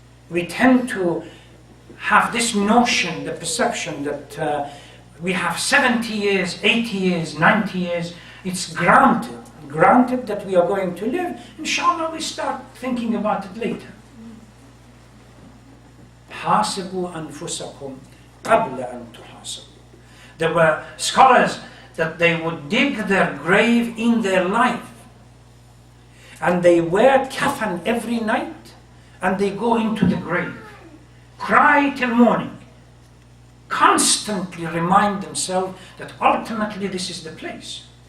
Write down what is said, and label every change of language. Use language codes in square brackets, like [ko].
[en] We tend to have this notion, the perception that we have 70 years, 80 years, 90 years. It's granted that we are going to live. Inshallah, we start thinking about it later. [ar] حاسبوا أنفسكم قبل أن تحاسبوا. [en] There were scholars that they would dig their grave in their life, and they wear kafan every night, and they go into the grave, cry till morning, constantly remind themselves that ultimately this is the place.